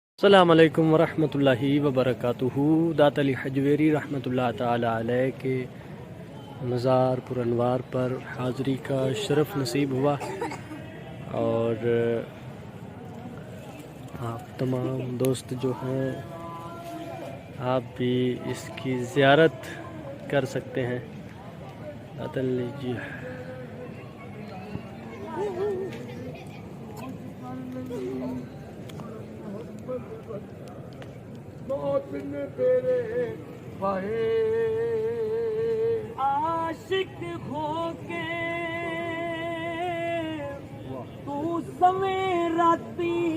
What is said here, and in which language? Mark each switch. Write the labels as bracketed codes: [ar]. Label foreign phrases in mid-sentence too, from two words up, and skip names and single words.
[ar] السلام عليكم ورحمة الله وبركاته. [ur] دات علی ہجویری [ar] رحمة الله تعالى عليه [ur] کے مزار پرانوار پر حاضری کا شرف نصیب ہوا اور آپ تمام دوست جو ہیں آپ بھی اس کی زیارت کر سکتے ہیں. दात अली जी [pa] عاشق ہو کے تو سویں راتی